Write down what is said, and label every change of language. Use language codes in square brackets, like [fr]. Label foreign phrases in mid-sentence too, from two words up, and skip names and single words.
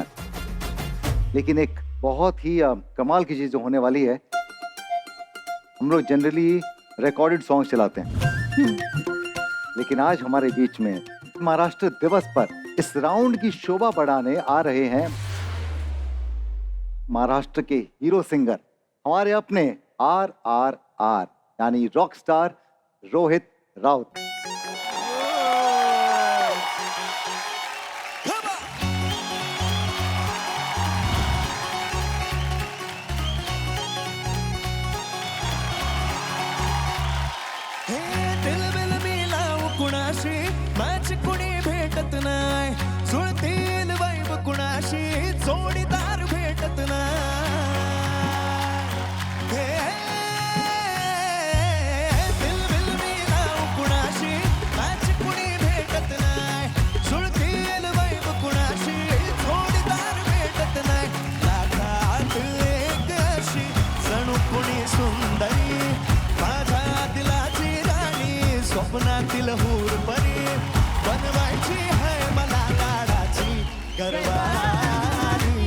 [hi] लेकिन एक बहुत ही कमाल की चीज जो होने वाली है, हम लोग जनरली [en] recorded song [hi] चलाते हैं, लेकिन आज हमारे बीच में महाराष्ट्र दिवस पर इस राउंड की शोभा बढ़ाने आ रहे हैं महाराष्ट्र के [en] hero singer, [hi] हमारे अपने RRR यानी [en] rock star [hi] रोहित राउत। [mr] दिल बिल मिलावं कुणाशी, मॅच कुणी भेटत नाय, जुळतील वाईब कुणाशी, जोडीदार भेटत नाय। दिल बिल मिलावं कुणाशी, मॅच कुणी भेटत नाय, जुळतील वाईब कुणाशी, जोडीदार भेटत नाय। लाखात एक अशी जणू कुणी सुंदरी, माझ्या दिलाची राणी, स्वप्नातील हूरपरी, बनवायची है मला लाडाची गरवारी।